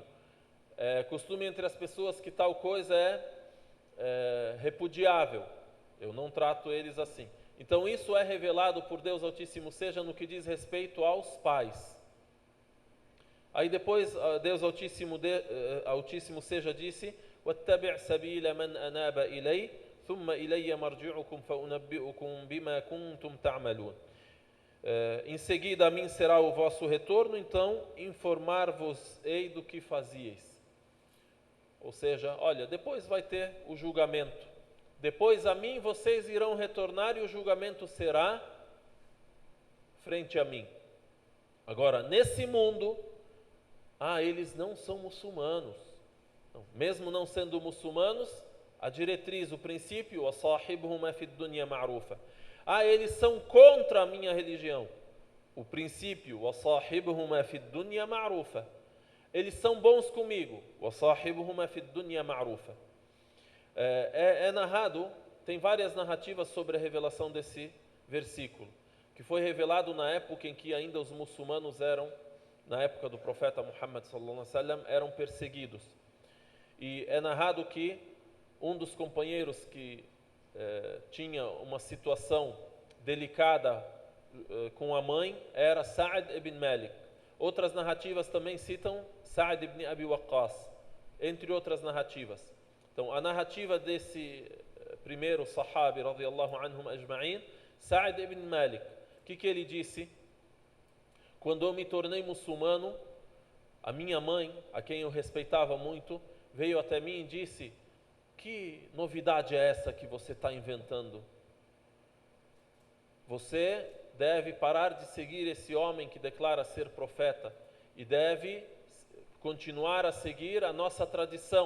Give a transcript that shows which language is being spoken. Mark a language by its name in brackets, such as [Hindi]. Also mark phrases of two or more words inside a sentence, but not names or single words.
[Portuguese] Costume entre as pessoas que tal coisa é repudiável, eu não trato eles assim. Então isso é revelado por Deus Altíssimo, seja no que diz respeito aos pais. Aí depois Deus Altíssimo seja disse: [Arabic] وَاتَّبِعْ سَبِيلَ مَنْ أَنَابَ إِلَيْهِ ثُمَّ إِلَيَّ مَرْجِعُكُمْ فَأُنَبِّئُكُمْ بِمَا كُنْتُمْ تَعْمَلُونَ. [Portuguese] Em seguida a mim será o vosso retorno, então informar-vos-ei do que fazieis. Ou seja, olha, depois vai ter o julgamento. Depois a mim vocês irão retornar e o julgamento será frente a mim. Agora, nesse mundo, eles não são muçulmanos. Então, mesmo não sendo muçulmanos, a diretriz, o princípio, [Arabic] وَصَاحِبْهُمَا فِي الدُّنْيَا مَعْرُوفًا. [Portuguese] Eles são contra a minha religião. O princípio, [Arabic] وَصَاحِبْهُمَا فِي الدُّنْيَا مَعْرُوفًا. [Portuguese] Eles são bons comigo. [Arabic] وَصَاحِبْهُمَا فِي الدُّنْيَا مَعْرُوفًا. [Portuguese] É narrado, tem várias narrativas sobre a revelação desse versículo, que foi revelado na época em que ainda os muçulmanos na época do profeta Muhammad [Arabic] صلى الله عليه وسلم, [Portuguese] eram perseguidos. E é narrado que um dos companheiros que tinha uma situação delicada com a mãe era Sa'd ibn Malik. Outras narrativas também citam Sa'd ibn Abi Waqqas, entre outras narrativas. Então, a narrativa desse primeiro sahabi, [Arabic] رضي الله عنهم أجمعين, [Portuguese] Sa'd ibn Malik, o que ele disse? Quando eu me tornei muçulmano, a minha mãe, a quem eu respeitava muito, veio até mim e disse: que novidade é essa que você está inventando? Você deve parar de seguir esse homem que declara ser profeta e deve continuar a seguir a nossa tradição.